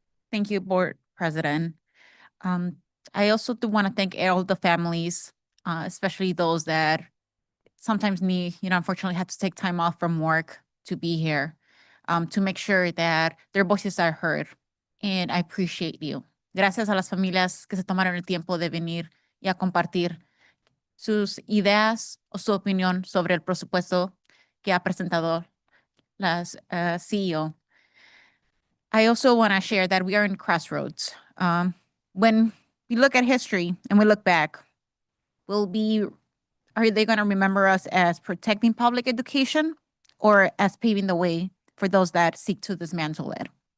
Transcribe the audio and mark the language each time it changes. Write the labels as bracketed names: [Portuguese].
[English] Thank you, Board President. I also do want to thank all the families, especially those that sometimes need, unfortunately have to take time off from work to be here, to make sure that their voices are heard. And I appreciate you. [Spanish] Gracias a las familias que se tomaron el tiempo de venir y a compartir sus ideas o su opinión sobre el presupuesto que ha presentado la CEO. [English] I also want to share that we are in crossroads. When we look at history and we look back, are they going to remember us as protecting public education or as paving the way for those that seek to dismantle it?